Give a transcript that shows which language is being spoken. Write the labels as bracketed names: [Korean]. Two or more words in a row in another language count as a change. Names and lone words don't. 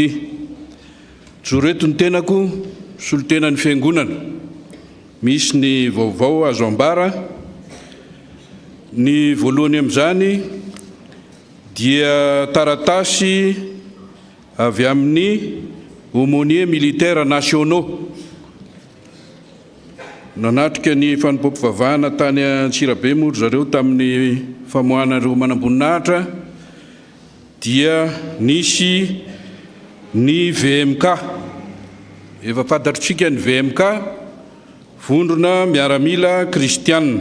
[Malagasy] Joreto ny tenako, solotena ny fiangonana. Misy ny vaovao azo ambara. Ny voalohany amin'izany dia taratasy avy amin'ny [French] aumôniers militaires nationaux. [Malagasy] Nanatrika ny fanompom-pivavahana tany Antsirabe moa zareo tamin'ny famoahana ireo manam-boninahitra dia nisy ny VMK. Efa fantatritsika ny VMK, vondrona miaramila kristianina.